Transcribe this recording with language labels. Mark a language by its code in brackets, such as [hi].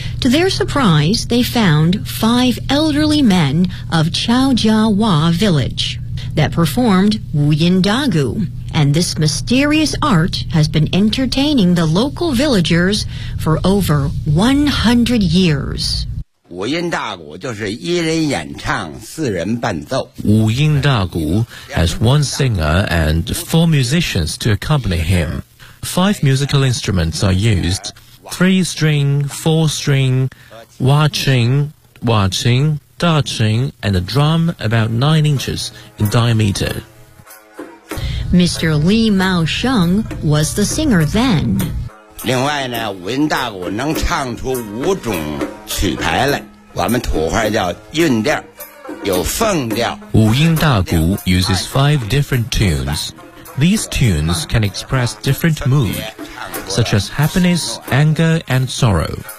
[en] To their surprise, they found five elderly men of Caijiawa Village that performed 五音大鼓, and this mysterious art has been entertaining the local villagers for over 100 years. [zh] 五音大鼓就是一人演唱，四人伴奏。 [en] 五音大鼓 has one singer and four musicians to accompany him. Five musical instruments are used, three string, four string, 瓦琴, 大琴 and a drum about 9 inches in diameter. Mr. Li Maosheng was the singer then. [zh] 另外呢，五音大鼓能唱出五种曲牌来，我们土话叫韵调，有凤调。 [en] 五音大鼓 uses five different tunes. These tunes can express different mood, such as happiness, anger, and sorrow.